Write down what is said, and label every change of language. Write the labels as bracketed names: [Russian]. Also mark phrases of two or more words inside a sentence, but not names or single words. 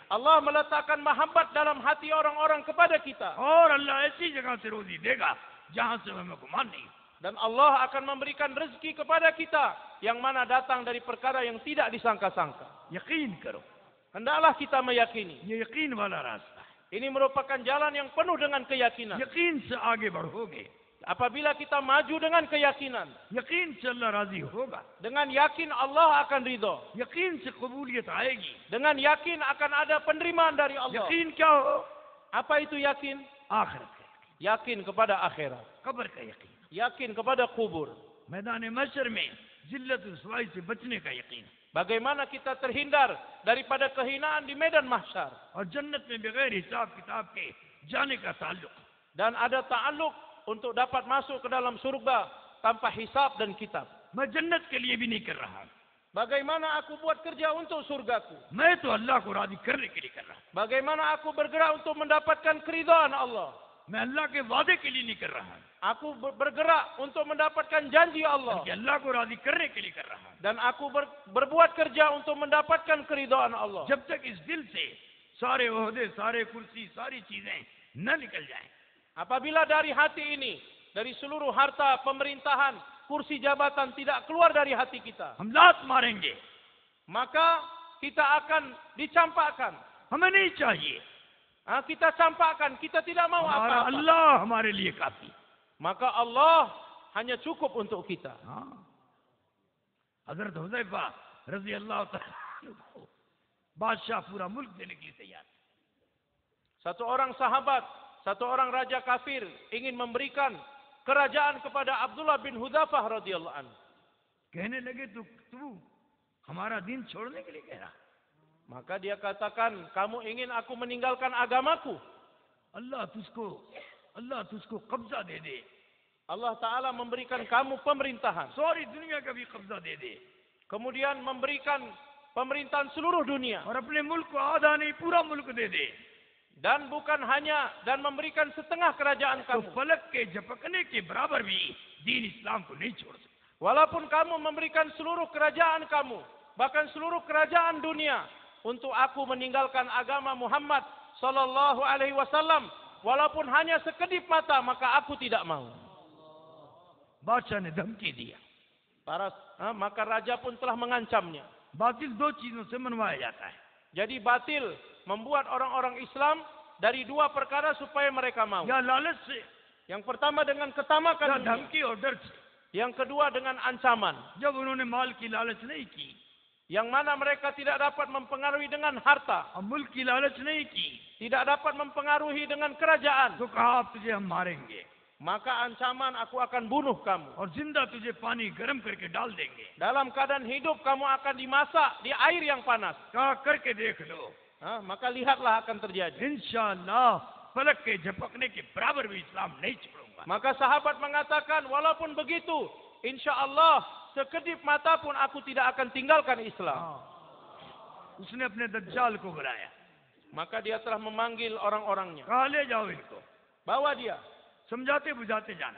[Indonesian] Allah meletakkan mahabbat dalam hati orang-orang kepada kita. [Hindi] और अल्लाह ऐसी जगह से रोजी देगा जहां से हमें गुमान नहीं. [Indonesian] Dan Allah akan memberikan rezeki kepada kita yang mana datang dari perkara yang tidak disangka-sangka. [Hindi] यकीन करो, [Indonesian] Hendaklah kita meyakini. [Hindi] ये यकीन वाला रास्ता है. [Indonesian] Ini merupakan jalan yang penuh dengan keyakinan. [Hindi] यकीन से आगे बढ़ोगे, [Indonesian] Apabila kita maju dengan keyakinan, [Hindi] यकीन से अल्लाह राजी होगा. [Indonesian] dengan yakin Allah akan ridho. [Hindi] यकीन से कबूलियत आएगी. [Indonesian] Dengan yakin akan ada penerimaan dari Allah. [Hindi] यकीन क्या हो? [Indonesian] Apa itu yakin? [Hindi] आखिरत का यकीन, [Indonesian] Yakin kepada akhirat. [Hindi] कब्र का यकीन, [Indonesian] Yakin kepada kubur. [Hindi] मैदान महशर में जिल्लत रुसवाई से बचने का यकीन, [Indonesian] Bagaimana kita terhindar daripada kehinaan di medan mahsyar. [Hindi] और जन्नत में बगैर हिसाब किताब के जाने का ताल्लुक. [Indonesian] Dan ada ta'alluq untuk dapat masuk ke dalam surga tanpa hisab dan kitab. [Hindi] मैं जन्नत के लिए भी नहीं कर रहा. [Indonesian] Bagaimana aku buat kerja untuk surgaku? [Hindi] मैं तो अल्लाह को राजी करने के लिए कर रहा. [Indonesian] Bagaimana aku bergerak untuk mendapatkan keridhaan Allah? [Hindi] मैं अल्लाह के वादे के लिए नहीं कर रहा, [Indonesian] Aku bergerak untuk mendapatkan janji Allah. [Hindi] बल्कि अल्लाह को राजी करने के लिए कर रहा. [Indonesian] Dan aku berbuat kerja untuk mendapatkan keridhaan Allah. [Hindi] जब तक इस दिल से सारे ओहदे, सारे कुर्सी, सारी चीजें न निकल जाएं, [Indonesian] Apabila dari hati ini, dari seluruh harta, pemerintahan, kursi jabatan tidak keluar dari hati kita, [Hindi] हम लात मारेंगे. [Indonesian] maka kita akan dicampakkan. [Hindi] हमें नहीं चाहिए. [Indonesian] Kita campakkan, kita tidak mau [Hindi] हमारा [Indonesian] apa-apa. [Hindi] अल्लाह हमारे लिए काफी. [Indonesian] Maka Allah hanya cukup untuk kita. [Hindi] हजरत हुज़ैफा [Arabic] رضي الله تعالى [Hindi] को बादशाह पूरा मुल्क देने के लिए तैयार. [Indonesian] Satu orang sahabat, satu orang raja kafir ingin memberikan kerajaan kepada Abdullah bin Hudzafah [Arabic] رضي الله عنه. [Hindi] कहने लगे तू हमारा दिन छोड़ने के लिए कह रहा. [Indonesian] Maka dia katakan, kamu ingin aku meninggalkan agamaku? [Hindi] अल्लाह तुझको कब्जा दे दे. [Indonesian] Allah Ta'ala memberikan kamu pemerintahan. [Hindi] सारी दुनिया का भी कब्जा दे दे. [Indonesian] Kemudian memberikan pemerintahan seluruh dunia. [Hindi] और अपने मुल्क को आधा नहीं पूरा मुल्क दे दे. [Indonesian] Dan bukan hanya, dan memberikan setengah kerajaan [Hindi] तो [Indonesian] kamu. [Hindi] फलक के झपकने के बराबर भी दीन इस्लाम को नहीं छोड़ सकता. [Indonesian] Walaupun kamu memberikan seluruh kerajaan kamu, bahkan seluruh kerajaan dunia, untuk aku meninggalkan agama Muhammad [Arabic] صلى الله عليه وسلم, [Indonesian] walaupun hanya sekedip mata, maka aku tidak mau. [Hindi] बादशाह ने धमकी दिया। [Indonesian] Maka raja pun telah mengancamnya. [Hindi] बातिल दो चीजों से मनवाया जाता है, [Indonesian] Jadi batil membuat orang-orang Islam dari dua perkara supaya mereka mau. [Hindi] या लालच से, [Indonesian] Yang pertama dengan [Hindi] या [Indonesian] ketamakan dunia. [Hindi] धमकी और डर से। [Indonesian] Yang kedua dengan ancaman. [Hindi] जब उन्होंने माल की लालच नहीं की, [Indonesian] Yang mana mereka tidak dapat mempengaruhi dengan harta. [Hindi] और मुल्क की लालच नहीं की, [Indonesian] Tidak dapat mempengaruhi dengan kerajaan. [Hindi] तो कहा अब तुझे हम मारेंगे [Indonesian] Maka ancaman, aku akan bunuh kamu. [Hindi] और जिंदा तुझे पानी गर्म करके डाल देंगे। [Indonesian] Dalam keadaan hidup kamu akan dimasak di air yang panas. [Hindi] कहा करके देख लो, [Indonesian] Maka lihatlah akan terjadi. [Hindi] इंशाअल्लाह फलक के झपकने के बराबर भी इस्लाम नहीं छोड़ूंगा। [Indonesian] Maka sahabat mengatakan, walaupun begitu, [Arabic] إن شاء الله [Indonesian] sekedip mata pun aku tidak akan tinggalkan Islam. [Hindi] उसने अपने दज्जाल को बुलाया, [Indonesian] Maka dia telah memanggil orang-orangnya. [Hindi] कहा ले जाओ इनको, [Indonesian] Bawa dia. [Hindi] समझाते बुझाते जाना,